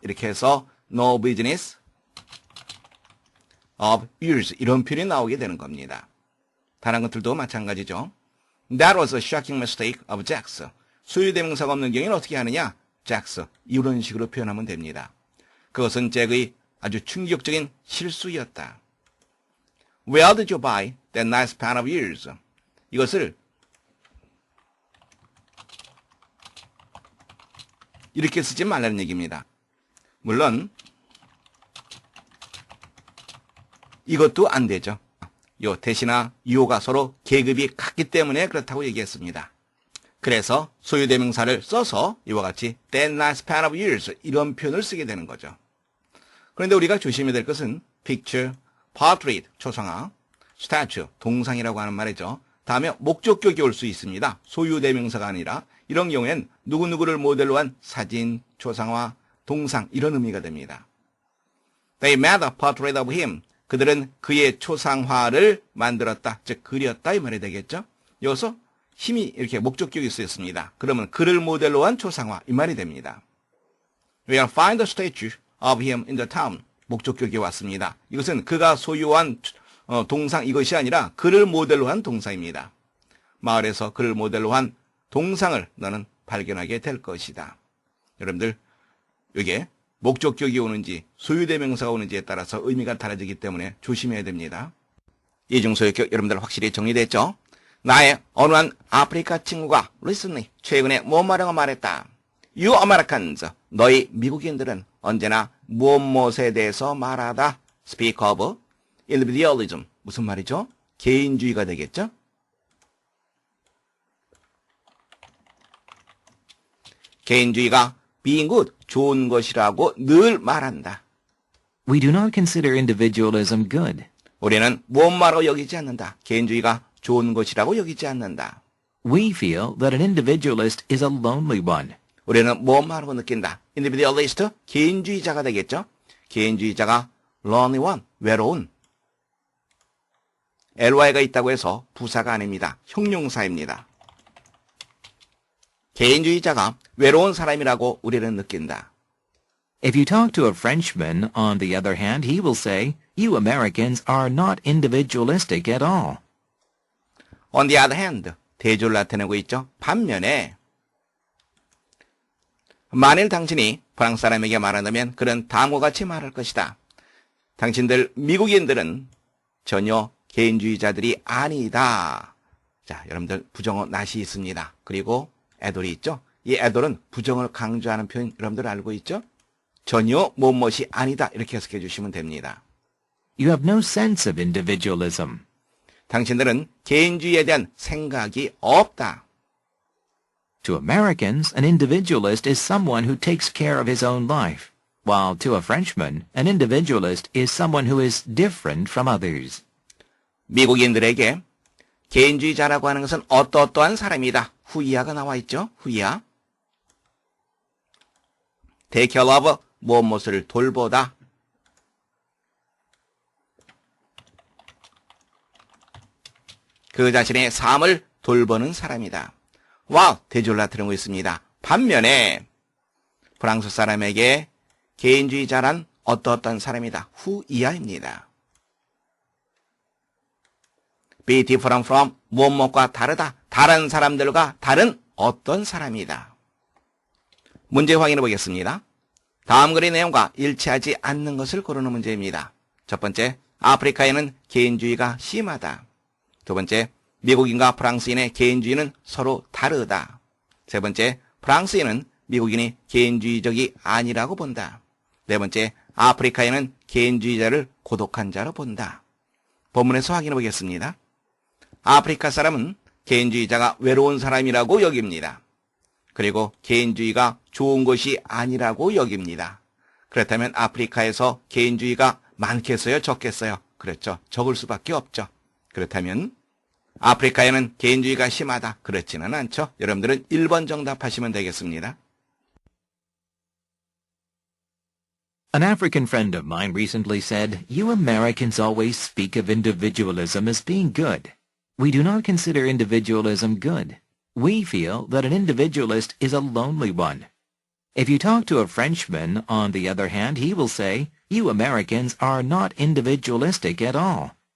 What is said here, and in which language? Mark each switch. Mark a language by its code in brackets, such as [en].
[ko] 이렇게 해서 [en] no business of yours [ko] 이런 표현이 나오게 되는 겁니다. 다른 것들도 마찬가지죠. [en] That was a shocking mistake of Jax. [ko] 소유대명사가 없는 경우에는 어떻게 하느냐? Jax 이런 식으로 표현하면 됩니다. 그것은 잭의 아주 충격적인 실수였다. [en] Where did you buy that nice pan of yours? [ko] 이것을 이렇게 쓰지 말라는 얘기입니다. 물론 이것도 안 되죠. 요 대시나 유호가 서로 계급이 같기 때문에 그렇다고 얘기했습니다. 그래서 소유대명사를 써서 이와 같이 [en] that nice pan of yours [ko] 이런 표현을 쓰게 되는 거죠. 그런데 우리가 조심해야 될 것은 picture, portrait, 초상화, statue, 동상이라고 하는 말이죠. 다음에 목적격이 올 수 있습니다. 소유대명사가 아니라 이런 경우엔 누구누구를 모델로 한 사진, 초상화, 동상 이런 의미가 됩니다. [en] They made a portrait of him. [ko] 그들은 그의 초상화를 만들었다, 즉 그렸다 이 말이 되겠죠. 여기서 힘이 이렇게 목적격이 쓰였습니다. 그러면 그를 모델로 한 초상화 이 말이 됩니다. [en] We'll find a statue of him in the town. [ko] 목적격이 왔습니다. 이것은 그가 소유한 동상 이것이 아니라 그를 모델로 한 동상입니다. 마을에서 그를 모델로 한 동상을 너는 발견하게 될 것이다. 여러분들 이게 목적격이 오는지 소유대명사가 오는지에 따라서 의미가 달라지기 때문에 조심해야 됩니다. 이중소유격 여러분들 확실히 정리됐죠? 나의 어느 한 아프리카 친구가 recently 최근에 뭐라고 말했다. [en] You Americans, [ko] 너희 미국인들은 언제나 무엇에 대해서 말하다. [en] Speak of individualism. [ko] 무슨 말이죠? 개인주의가 되겠죠? 개인주의가 [en] being good, [ko] 좋은 것이라고 늘 말한다. [en] We do not consider individualism good. [ko] 우리는 무엇마로 여기지 않는다. 개인주의가 좋은 것이라고 여기지 않는다. [en] We feel that an individualist is a lonely one. [ko] 우리는 무엇마로 느낀다. individualist, 개인주의자가 되겠죠. 개인주의자가 [en] lonely one, [ko] 외로운. ly가 있다고 해서 부사가 아닙니다. 형용사입니다. 개인주의자가 외로운 사람이라고 우리는 느낀다. [en] If you talk to a Frenchman, on the other hand, he will say, you Americans are not individualistic at all. [ko] On the other hand, 대조를 나타내고 있죠. 반면에 만일 당신이 프랑스 사람에게 말한다면 그런 다음과 같이 말할 것이다. 당신들 미국인들은 전혀 개인주의자들이 아니다. 자, 여러분들 부정어 not이 있습니다. 그리고 애돌이 있죠. 이 애돌은 부정을 강조하는 표현 여러분들 알고 있죠? 전혀 무엇이 아니다 이렇게 해석해 주시면 됩니다. [en] You have no sense of individualism. [ko] 당신들은 개인주의에 대한 생각이 없다. [en] To Americans, an individualist is someone who takes care of his own life, while to a Frenchman, an individualist is someone who is different from others. [ko] 미국인들에게 개인주의자라고 하는 것은 어떠한 사람이다. 후이야가 나와 있죠. 후이야. [en] Take care of [ko] 무엇을 돌보다. 그 자신의 삶을 돌보는 사람이다. 와우, 대조를 나타내고 있습니다. 반면에 프랑스 사람에게 개인주의자란 어떠한 사람이다. 후이야입니다. [en] Be different from [ko] 무엇과 다르다. 다른 사람들과 다른 어떤 사람이다. 문제 확인해 보겠습니다. 다음 글의 내용과 일치하지 않는 것을 고르는 문제입니다. 첫 번째, 아프리카에는 개인주의가 심하다. 두 번째, 미국인과 프랑스인의 개인주의는 서로 다르다. 세 번째, 프랑스인은 미국인이 개인주의적이 아니라고 본다. 네 번째, 아프리카에는 개인주의자를 고독한 자로 본다. 본문에서 확인해 보겠습니다. 아프리카 사람은 개인주의자가 외로운 사람이라고 여깁니다. 그리고 개인주의가 좋은 것이 아니라고 여깁니다. 그렇다면 아프리카에서 개인주의가 많겠어요? 적겠어요? 그렇죠. 적을 수밖에 없죠. 그렇다면 아프리카에는 개인주의가 심하다. 그렇지는 않죠. 여러분들은 1번 정답하시면 되겠습니다. [en] An African friend of mine recently said, you Americans always speak of individualism as being good. We do not consider individualism good. We feel that an individualist is a lonely one. If you talk to a Frenchman, on the other hand, he will say, you Americans are not individualistic at all.